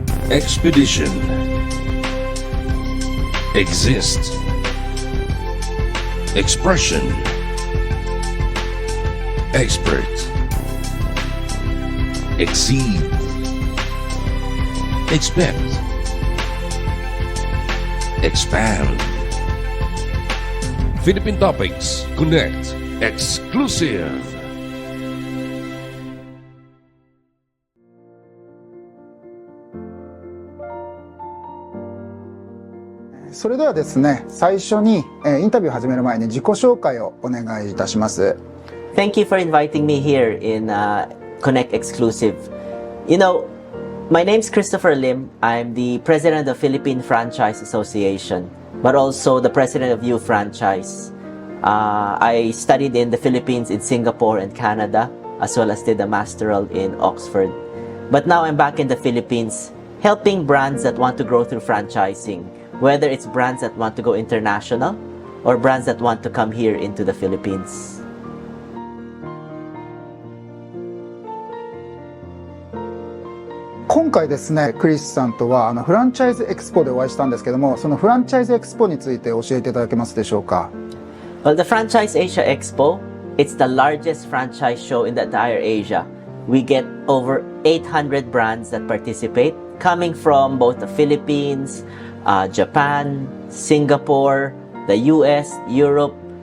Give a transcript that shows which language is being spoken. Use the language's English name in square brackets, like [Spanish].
[English] Expedition Exist Expression Expert Exceed Expect Expand Philippine Topics Connect Exclusive。 [Japanese] それではですね、最初にインタビューを始める前に自己紹介をお願いいたします。 [English] Thank you for inviting me here in Connect Exclusive. You know, my name is Christopher Lim. I'm the president of Philippine Franchise Association, but also the president of U Franchise. I studied in the Philippines, in Singapore and Canada, as well as did a masteral in Oxford. But now I'm back in the Philippines, helping brands that want to grow through franchising, whether it's brands that want to go international or brands that want to come here into the Philippines. [Japanese] 今回ですね、クリスさんとはフランチャイズエクスポでお会いしたんですけども、そのフランチャイズエクスポについて教えていただけますでしょうか。 [English] Well, the Franchise Asia Expo, it's the largest franchise show in the entire Asia. We get over 800 brands that participate, coming from both the Philippines, Japan, Singapore, the US, Europe.